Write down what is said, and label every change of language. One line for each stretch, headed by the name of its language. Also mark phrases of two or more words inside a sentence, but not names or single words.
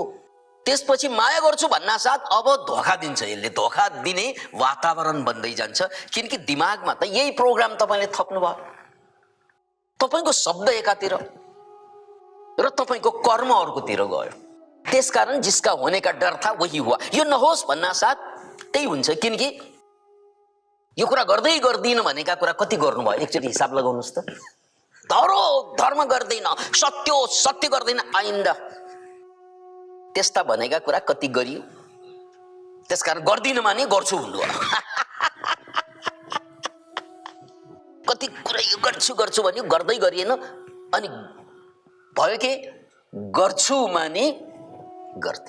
Nepali: त्यसपछि माया गर्छु भन्नासाथ अब धोखा दिन्छ। यसले धोखा दिने वातावरण बन्दै जान्छ, किनकि दिमागमा त यही प्रोग्राम तपाईले थप्नु भयो। तपाईको शब्द एकातिर र तपाईको कर्म अर्कोतिर गयो। त्यसकारण
Hindi: जिसका होने का डर था वही हुआ।
Nepali: यो नहोस् भन्नासाथ त्यही हुन्छ, किनकि यो कुरा गर्दै गर्दिन भनेका कुरा कति गर्नुभयो एकचोटि हिसाब लगाउनुस् त। धर्म गर्दैन, सत्य गर्दैन, आइन्दा त्यस्ता भनेका कुरा कति गरियो। त्यसकारण गर्दिन माने गर्छु भन्नु। कति कुरा यो गर्छु गर्छु भन्यो, गर्दै गरिएन, अनि भयो के गर्छु माने गर्दिन।